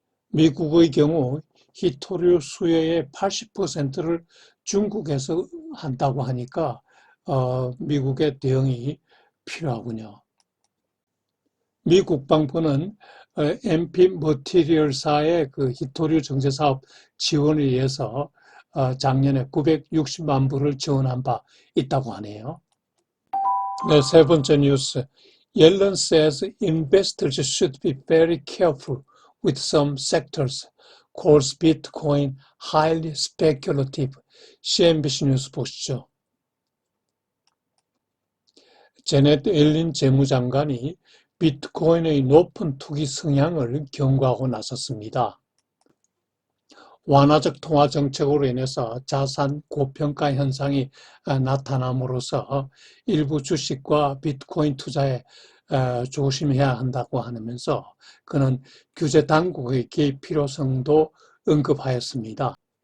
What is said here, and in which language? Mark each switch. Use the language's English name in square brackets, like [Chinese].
[Korean] 미국의 경우 히토류 수요의 80%를 중국에서 한다고 하니까 미국의 대응이 필요하군요. 미 국방부는 MP 머티리얼사의 그 히토류 정제 사업 지원을 위해서 작년에 960만 불을 지원한 바 있다고 하네요. 네, 세 번째 뉴스. [English] Yellen says investors should be very careful with some sectors. calls Bitcoin highly speculative. [Korean] CNBC 뉴스 보시죠. 제넷 옐린 재무장관이 비트코인의 높은 투기 성향을 경고하고 나섰습니다. 완화적 통화 정책으로 인해서 자산 고평가 현상이 나타남으로써 일부 주식과 비트코인 투자에 조심해야 한다고 하면서 그는 규제 당국의 개입 필요성도 언급하였습니다.